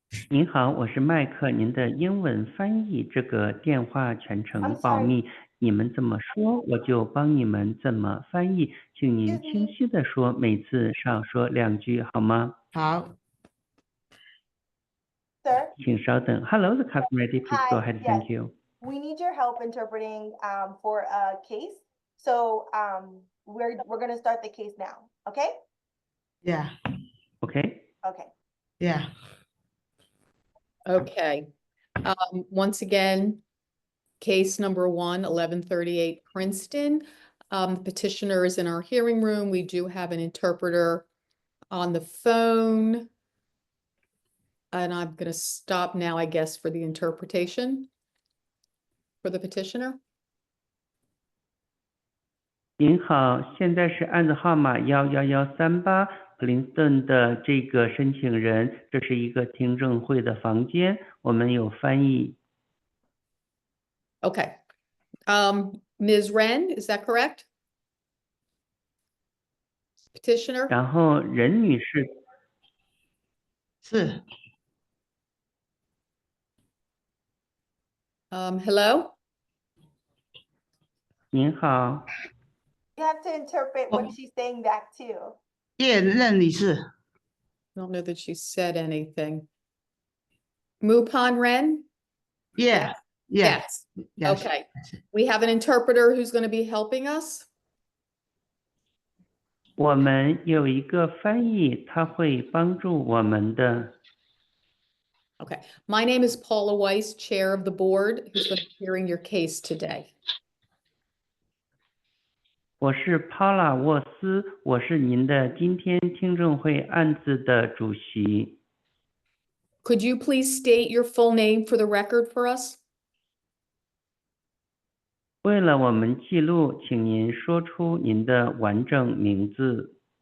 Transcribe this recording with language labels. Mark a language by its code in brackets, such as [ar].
[zh] 您好，我是麦克，您的英文翻译。这个电话全程保密，你们怎么说，我就帮你们怎么翻译。请您清晰的说，每次少说2句，好吗？好。 [en] Sir? [zh] 请稍等。 [en] Hello, the customer ready. Please go Hi, ahead. yes. Thank you. We need your help interpreting for a case. So we're gonna start the case now, okay? Yeah. Okay. Okay. Yeah. Okay. Once again, case number 1, 1138 Princeton. Petitioner is in our hearing room. We do have an interpreter on the phone. And I'm going to stop now, I guess, for the interpretation for the petitioner. [zh] 您好，现在是案子号码11138普林斯顿的这个申请人，这是一个听证会的房间，我们有翻译。 [en] Okay. Ms. Wren, is that correct? Petitioner? [zh] 然后任女士，是 [en] Hello? [zh] 您好， [en] You have to interpret what she's saying back too. [zh] 叶任女士。 [en] I don't know that she said anything. Mupan Ren? Yeah, yeah. Yes. Yes. Okay. We have an interpreter who's going to be helping us. [zh] 我们有一个翻译，他会帮助我们的。 [en] Okay. My name is Paula Weiss, Chair of the Board, who's going to be hearing your case today. [zh] 我是 Paula 沃斯，我是您的今天听证会案子的主席。 [en] Could you please state your full name for the record for us? [zh] 为了我们记录，请您说出您的完整名字。